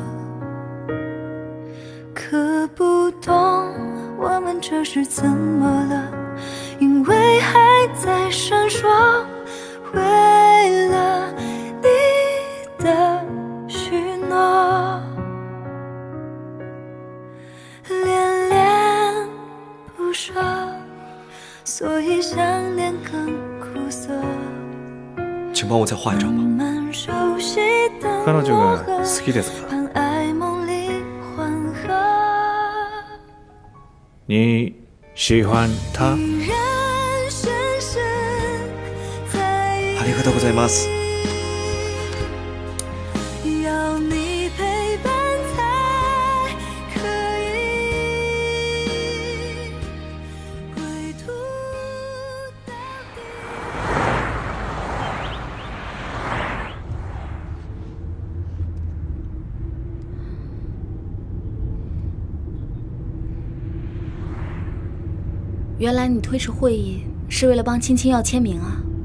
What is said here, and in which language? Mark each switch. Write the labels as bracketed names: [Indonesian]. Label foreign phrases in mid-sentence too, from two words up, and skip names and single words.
[Chinese] 可不懂我们这是怎么了，因为还在闪烁，为了你的许诺，恋恋不舍，所以想念更苦涩。请帮我再画一张吧。 [Japanese] 彼女が好きですか？ [Chinese] 你喜欢他？ [Japanese] ありがとうございます。 [Chinese] 要你陪伴才可以归途到底。原来你推迟会议是为了帮青青要签名啊？